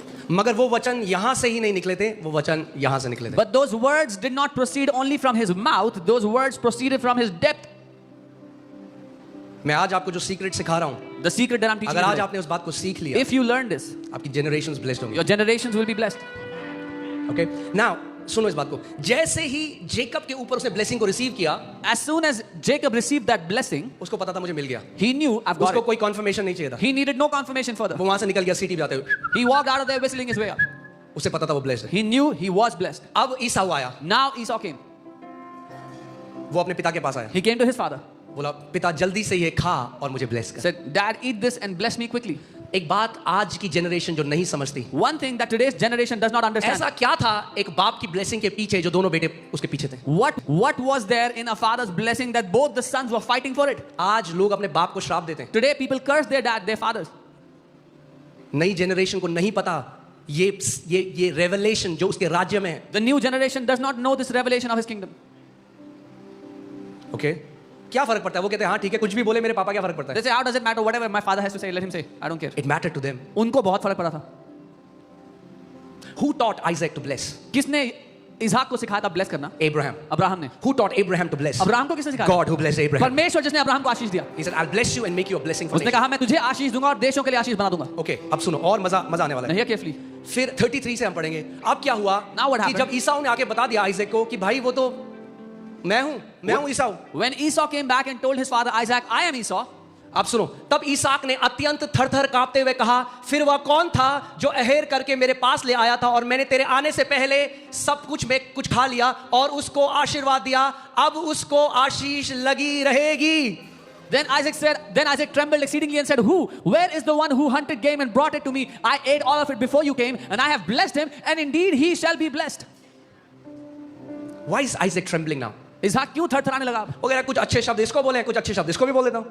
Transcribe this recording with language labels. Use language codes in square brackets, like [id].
[hi] मगर वो वचन यहां से ही नहीं निकले थे, वो वचन यहां से निकले थे. [en] But those words did not proceed only from his mouth, those words proceeded from his depth. [hi] मैं आज आपको जो सीक्रेट सिखा रहा हूं, [en] The secret that I'm teaching [hi] अगर आज [en] you [hi] आपने उस बात को सीख लिया, [en] today. If you learn this, [hi] आपकी जनरेशंस ब्लेस्ड होंगे. [en] your generations will be blessed. [hi] Okay now सुनो इस बात को. जैसे ही जेकब के ऊपर उसने ब्लेसिंग को रिसीव किया, [en] As soon as Jacob received that blessing, [hi] उसको पता था मुझे मिल गया. [en] he knew I've got [hi] उसको [en] it. [hi] कोई कॉन्फर्मेशन नहीं चाहिए था. [en] He needed no confirmation further. [hi] वो वहां से निकल गया सिटी पे आते हुए. [en] He walked out of there whistling his way up. [hi] उसे पता था वो ब्लेस्ड है. [en] He knew he was blessed. [hi] अब ईसाऊ आया, [en] Now Esau came. [hi] वो अपने पिता के पास आया, [en] He came to his father. [hi] बोला पिता जल्दी से ये खा और मुझे ब्लेस कर. [en] Said, Dad, eat this and bless me quickly. [hi] एक बात आज की जनरेशन जो नहीं समझती, [en] One thing that today's generation does not understand. [hi] ऐसा क्या था एक बाप की ब्लेसिंग के पीछे जो दोनों बेटे उसके पीछे थे. [en] What was there in a father's blessing that both the sons were fighting for it? [hi] आज लोग अपने बाप को श्राप देते हैं. [en] Today people curse their dad, their fathers. [hi] नई जनरेशन को नहीं पता ये रेवलेशन जो उसके राज्य में है. [en] The new generation does not know this revelation of his kingdom. [hi] Okay क्या फर्क पड़ता है? वो कहते हैं हाँ ठीक है, कुछ भी बोले मेरे पापा, क्या फर्क पड़ता [en] They [hi] है? [en] say, how does it matter? Whatever my father has to say, let him say. I don't care. It matter to them. [hi] उनको बहुत फर्क पड़ा था. [en] Who taught Isaac to bless? [hi] किसने इसहाक को सिखाया था ब्लेस करना? [en] Abraham. [hi] अब्राहम ने. [en] Who taught Abraham to bless? [hi] Abraham को किसने सिखाया? [en] God who blessed Abraham. [hi] परमेश्वर जिसने अब्राहम को आशीष दिया. [en] He said, I'll bless you and make you a blessing for [hi] उसने [en] nations. [hi] कहा मैं तुझे आशीष दूंगा और देशों के लिए आशीष बना दूंगा. ओके अब सुनो और मजा आने वाला है. नहीं केयरफुली. फिर 33 से हम पढ़ेंगे. अब क्या हुआ [en] Now what [hi] कि [en] happened? [hi] जब ईसाऊ ने आके बता दिया आइजैक को कि भाई वो तो मैं हूं ईसाऊ. [en] When Esau came back and told his father Isaac, I am Esau. [hi] अब सुनो, तब ईसाक ने अत्यंत थर-थर कांपते हुए कहा, फिर वह कौन था जो अहेर करके मेरे पास ले आया था और मैंने तेरे आने से पहले सब कुछ में कुछ खा लिया और उसको आशीर्वाद दिया, अब उसको आशीष लगी रहेगी. [en] Then Isaac trembled exceedingly and said, Who? Where is the one who hunted game and brought it to me? I ate all of it before you came, and I have blessed him, and indeed he shall be blessed. Why is Isaac trembling now? [hi] इसहाक क्यों थरथराने लगा? वो कह रहा है कुछ अच्छे शब्द इसको बोले, कुछ अच्छे शब्द इसको भी बोल देता हूँ.